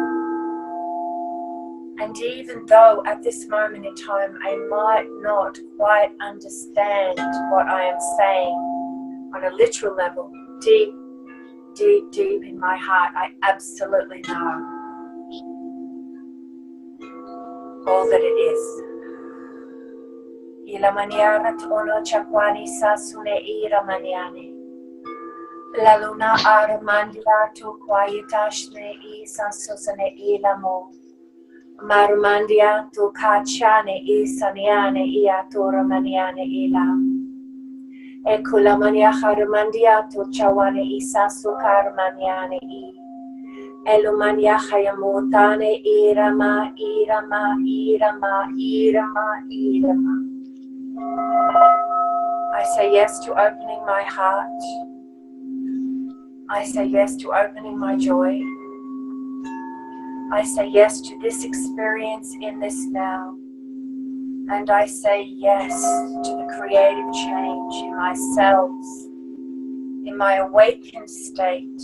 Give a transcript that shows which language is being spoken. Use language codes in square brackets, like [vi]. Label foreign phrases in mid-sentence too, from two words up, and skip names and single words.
[en] And even though at this moment in time I might not quite understand what I am saying on a literal level, deep, deep, deep in my heart, I absolutely know all that it is. Ila maniara tono chakwani sasune ira maniane. La luna armandia tu quietashne isa susane ila mo. Marumandia tu kachane isaniane ia tu ramaniane ila. Ekula mania harumandia tu chawane isa sukarmaniane i. Elumania hayamutane irama, irama, irama, irama, irama. I say yes to opening my heart. I say yes to opening my joy. I say yes to this experience in this now. And I say yes to the creative change in my cells, in my awakened state.